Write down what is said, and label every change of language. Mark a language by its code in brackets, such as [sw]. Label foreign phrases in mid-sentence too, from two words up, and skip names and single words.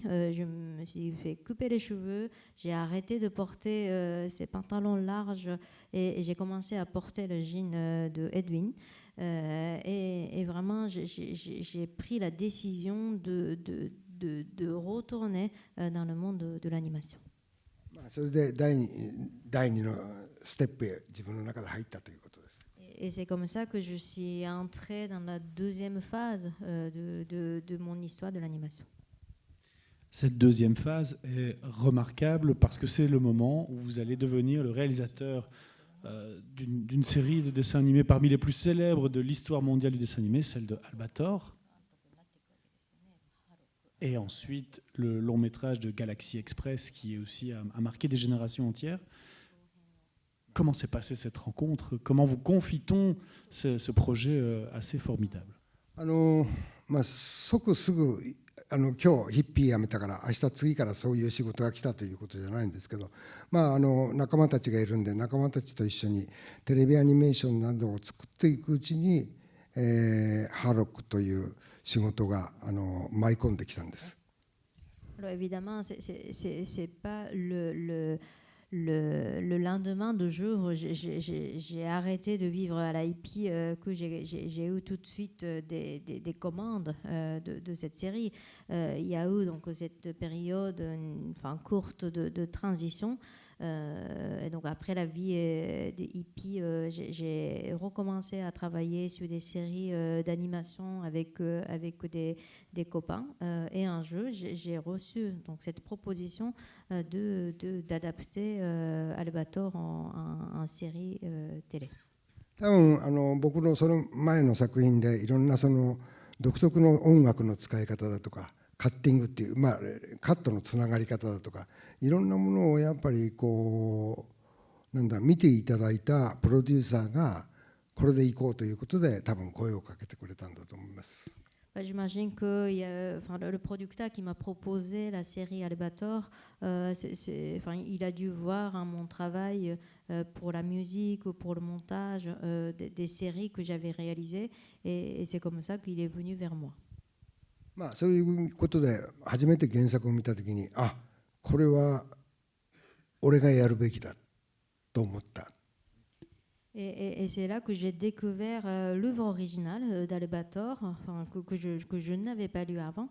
[fr] Je me suis fait couper les cheveux. J'ai arrêté de porter ces pantalons larges et j'ai commencé à porter le jean de Edwin. Et vraiment, j'ai pris la décision de retourner dans le monde de l'animation. [ja] それで第2のステップへ自分の中で入ったということです。 [fr] Et c'est comme ça que je suis entrée dans la deuxième phase de mon histoire de l'animation. Cette deuxième phase est remarquable parce que c'est le moment où vous allez devenir le réalisateur d'une série de dessins animés parmi les plus célèbres de l'histoire mondiale du dessin animé, celle de Albator. Et ensuite, le long métrage de Galaxy Express, qui est aussi a marqué des générations entières. Comment s'est passée cette rencontre? Comment vous confie-t-on ce projet assez formidable? [ja] 即すぐ今日ヒッピー辞めたから明日次からそういう仕事が来たということじゃないんですけど、仲間たちがいるんで仲間たちと一緒にテレビアニメーションなどを作っていくうちに、ハーロックという仕事が舞い込んできたんです。 [fr] Alors évidemment, c'est pas le lendemain de jour, j'ai arrêté de vivre à la hippie, que j'ai eu tout de suite des commandes de cette série. Il y a eu donc cette période courte de transition. Et donc après la vie des hippies, j'ai recommencé à travailler sur des séries d'animation avec des copains. Et un jour, j'ai reçu donc cette proposition d'adapter Albator en série télé. [ja] 多分僕のその前の作品でいろんなその独特の音楽の使い方だとかカッティングっていう、カットのつながり方だとかいろんなものをやっぱり見ていただいたプロデューサーがこれでいこうということで多分声をかけてくれたんだと思います。 [fr] J'imagine que le producteur qui m'a proposé la série Albator, il a dû voir mon travail pour la musique ou pour le montage des séries que j'avais réalisées et c'est comme ça qu'il est venu vers moi. [ja] そういうことで初めて原作を見たときにこれは俺がやるべきだと思った。 [fr] Et c'est là que j'ai découvert l'œuvre originale d'Albator, que je n'avais pas lu avant.